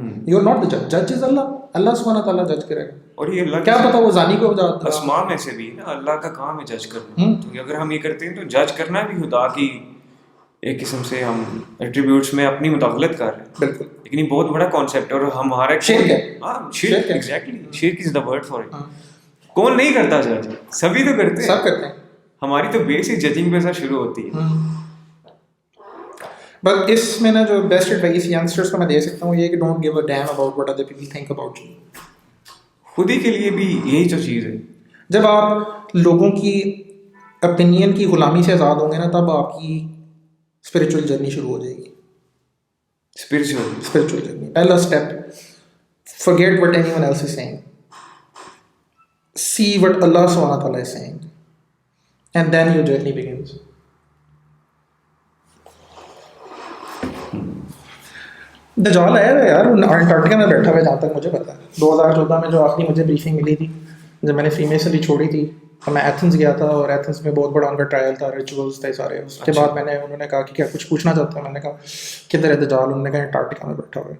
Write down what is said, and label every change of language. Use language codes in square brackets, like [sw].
[en] You are not the جج, جج از اللہ. [ur] اللہ سبحانہ تعالیٰ جج کرے گا. اور یہ اللہ کیا پتا وہ زانی کو اسماء میں سے بھی نا اللہ کا کام ہے جج کرنا. تو اگر ہم یہ کرتے ہیں تو جج کرنا بھی خدا کی ایک قسم سے ہم ایٹریبیوٹس میں اپنی مداخلت کر رہے ہیں. بالکل, لیکن یہ بہت بڑا کانسیپٹ ہے اور ہمارا شرک ہے. [en] ہاں شرک, ایگزیکٹلی, شرک از دا ورڈ فار اٹ. [ur] کون نہیں کرتا جج؟ سبھی تو کرتے ہیں, سب کرتے ہیں. ہماری تو بیسک ججنگ پہ سے شروع ہوتی ہے. بٹ اس میں نا جو بیسٹ ایڈوائس ینگسٹرس کو میں دے سکتا ہوں یہ کہ [en] Don't give a damn about what other people think about you. [ur] خود ہی کے لیے بھی یہی جو چیز ہے. جب آپ لوگوں کی اوپینین کی غلامی سے آزاد ہوں گے نا, تب آپ کی اسپریچول جرنی شروع ہو جائے گی. [en] Spiritual journey, پہلا step, forget what anyone else is saying, see what Allah subhanahu wa ta'ala is saying, and then your journey begins. [ur] دجال آیا ہے یار انٹارکٹیکا میں بیٹھا ہوا ہے, جہاں تک مجھے پتا ہے. 2014 میں جو آخری مجھے بریفنگ ملی تھی جب میں نے فری میسنری چھوڑی تھی, تو میں ایتھنز گیا تھا, اور ایتھنز میں بہت بڑا ان کا ٹرائل تھا, ریچولز تھے سارے. اس کے بعد انہوں نے کہا کہ کیا کچھ پوچھنا چاہتے ہیں. میں نے کہا کدھر ہے دجال؟ انہوں نے کہا انٹارکٹیکا میں بیٹھا ہوا ہے.